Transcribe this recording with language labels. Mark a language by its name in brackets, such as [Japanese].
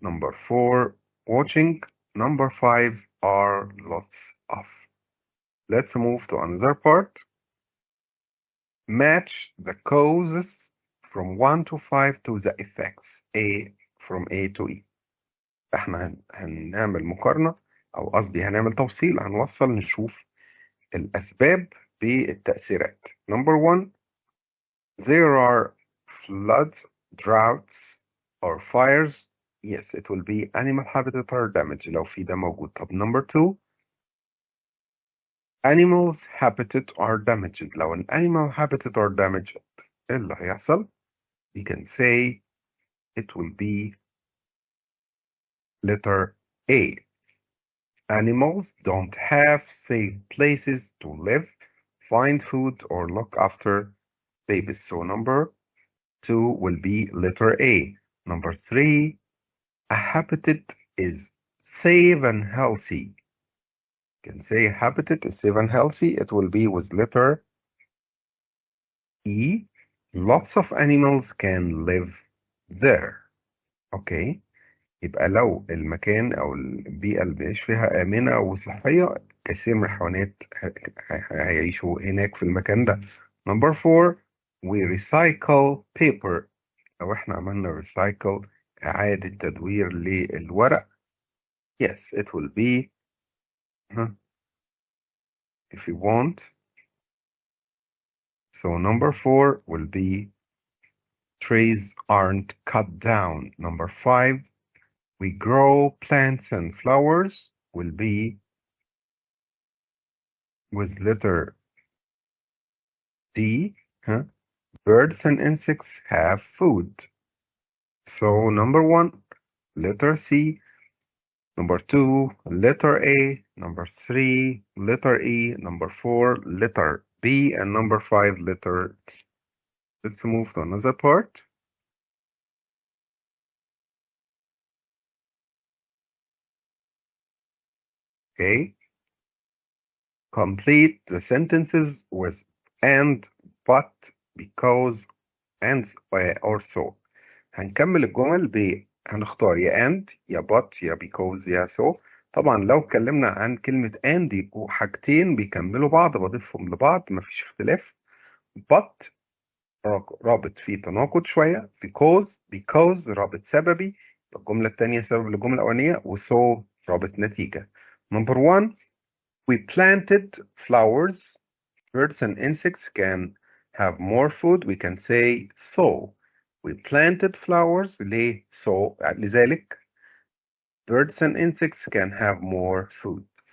[English] Number 4, watching. Number 5 are lots of. Let's move to another part. Match the causes from 1 to 5 to the effects from A to E. [Arabic] احنا هنعمل مقارنة، او قصدي هنعمل توصيل، هنوصل نشوف الأسباب بالتأثيرات. [English] Number 1, there are floods, droughts, or fires. Yes, it will be animal habitat or damage لو في ده موجود. طب number 2, animals habitat are damaged. لو an animal habitat are damaged إيه اللي هيحصل؟ We can say it will be letter A. Animals don't have safe places to live, find food, or look after babies. So number 2 will be letter A. Number 3, a habitat is safe and healthy. You can say habitat is safe and healthy. It will be with letter E. Lots of animals can live there. Okay. [Arabic] يبقى لو المكان أو البيئة اللي بنعيش فيها آمنة وصحية، كثير من الحيوانات هيعيشوا هناك في المكان ده. [English] Number 4, we recycle paper. [Arabic] لو احنا عملنا recycle إعادة تدوير للورق. [English] Yes, it will be if you want. So number 4 will be trees aren't cut down. Number 5, we grow plants and flowers will be with letter D. Birds and insects have food. So number 1, letter C. Number 2, letter A. Number 3, letter E. Number 4, letter B. And number 5, letter T. Let's move to another part. Okay. Complete the sentences with and, but, because, and, or so. [Arabic] هنكمل الجمل هنختار يا and يا but يا because يا so. طبعا لو اتكلمنا عن كلمة and يبقوا حاجتين بيكملوا بعض بضيفهم لبعض مفيش اختلاف. but رابط فيه تناقض شوية. because رابط سببي، الجملة التانية سبب للجملة الأولانية، وso رابط نتيجة. [English] Number 1, we planted flowers. Birds and insects can have more food. We can say so. We planted flowers. So لذلك birds and insects can have more food.